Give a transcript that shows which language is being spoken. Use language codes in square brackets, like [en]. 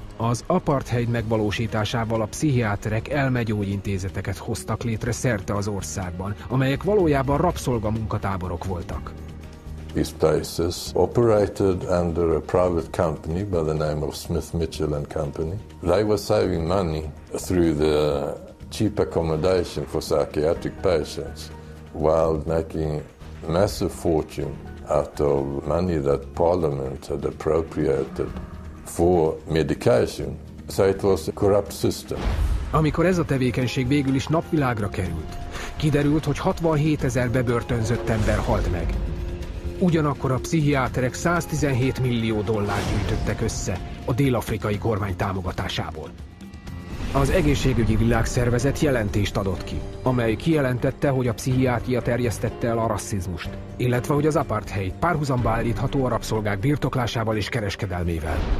[hu] Az apartheid megvalósításával a pszichiáterek elmegyógyintézeteket hoztak létre szerte az országban, amelyek valójában rabszolgamunkatáborok voltak. [en] These places operated under a private company by the name of Smith, Mitchell and Company. They were saving money through the cheap accommodation for psychiatric patients, while making massive fortune out of money that Parliament had appropriated for medication. So it was a corrupt system. [hu] Amikor ez a tevékenység végül is napvilágra került, kiderült, hogy 67 000 bebörtönzött ember halt meg. Ugyanakkor a pszichiáterek $117 millió gyűjtöttek össze a dél-afrikai kormány támogatásából. Az Egészségügyi Világszervezet jelentést adott ki, amely kijelentette, hogy a pszichiátria terjesztette el a rasszizmust, illetve hogy az apartheid párhuzamba állítható a rabszolgák birtoklásával és kereskedelmével.